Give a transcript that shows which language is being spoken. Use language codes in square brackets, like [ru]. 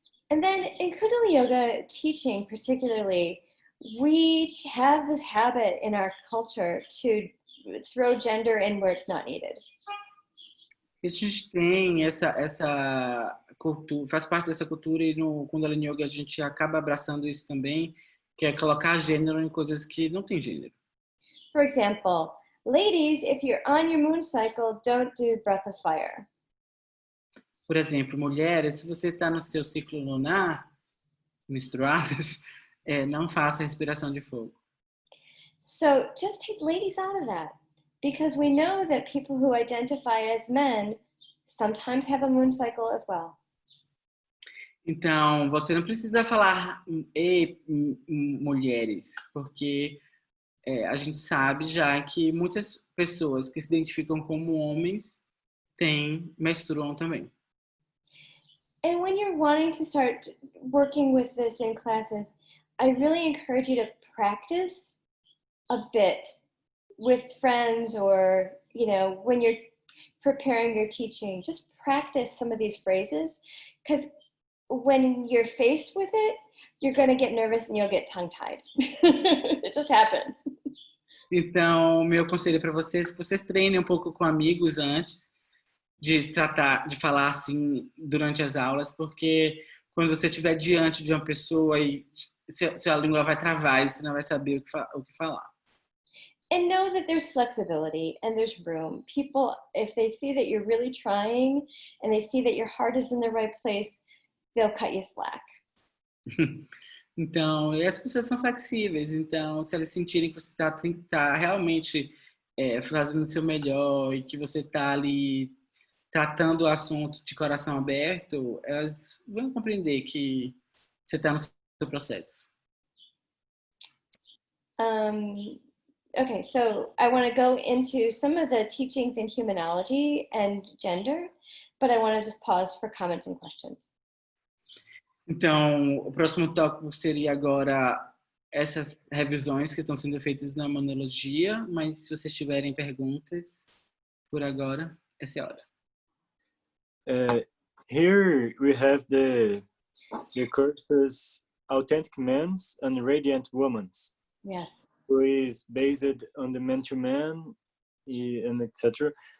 [en] And then in Kundalini Yoga teaching particularly, we have this habit in our culture to throw gender in where it's not needed. [pt] A gente tem essa cultura, faz parte dessa cultura, e no Kundalini Yoga a gente acaba abraçando isso também, que é colocar gênero em coisas que não tem gênero. [en] For example, ladies, if you're on your moon cycle, don't do breath of fire. [pt] Por exemplo, mulheres, se você está no seu ciclo lunar, menstruadas, não faça respiração de fogo. [en] So just take ladies out of that, because we know that people who identify as men sometimes have a moon cycle as well. [pt] Então, você não precisa falar mulheres, porque a gente sabe já que muitas pessoas que se identificam como homens menstruam também. [en] And when you're wanting to start working with this in classes, I really encourage you to practice a bit with friends, or, you know, when you're preparing your teaching, just practice some of these phrases, because when you're faced with it, you're going to get nervous and you'll get tongue-tied. It just happens. [pt] Então, meu conselho para vocês, que vocês treinem um pouco com amigos antes de falar assim durante as aulas, porque quando você estiver diante de uma pessoa e sua língua vai travar e você não vai saber o que falar. [en] And know that there's flexibility and there's room. People, if they see that you're really trying and they see that your heart is in the right place, they'll cut you slack. [pt] Então, e as pessoas são flexíveis. Então, se elas sentirem que você tá realmente fazendo o seu melhor e que você está ali tratando o assunto de coração aberto, elas vão compreender que você está no seu processo. [en] Okay, so I want to go into some of the teachings in humanology and gender, but I want to just pause for comments and questions. [pt] Então, o próximo tópico seria agora essas revisões que estão sendo feitas na Humanologia, mas se vocês tiverem perguntas, por agora, essa é a hora. [en] Here we have the courses Authentic Men's and Radiant Women's. Yes. Who is based on the man-to-man and etc.